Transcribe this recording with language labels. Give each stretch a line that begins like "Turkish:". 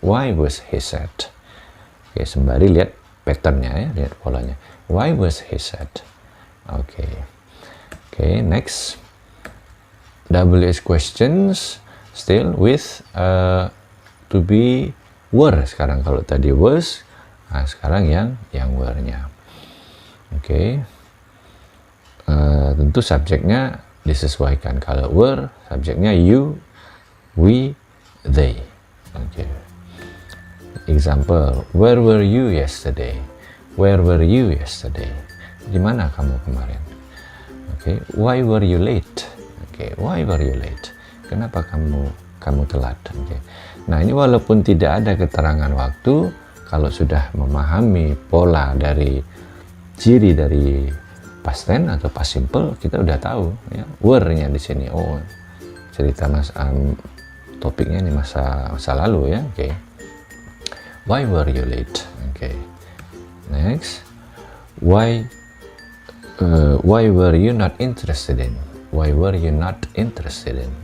English: Why was he sad? Oke,
Indonesian: sembari lihat patternnya ya, lihat polanya.
English: Why was he sad? Oke. Oke, next. WS questions still with to be were sekarang.
Indonesian: Kalau tadi was, nah sekarang yang were-nya. Oke. Tentu subjeknya disesuaikan. Kalau were, subjeknya you, we, they. Oke.
English: Example, where were you yesterday? Where were you yesterday?
Indonesian: Di mana kamu kemarin?
English: Oke. Why were you late? Oke. Why were you late?
Indonesian: Kenapa kamu telat? Oke. Nah, ini walaupun tidak ada keterangan waktu, kalau sudah memahami pola dari ciri dari past tense atau past simple, kita udah tahu ya, were-nya di sini. Oh, cerita topiknya ini masa lalu ya.
English: Oke. Why were you late? Oke. Next. Why were you not interested in? Why were you not interested in?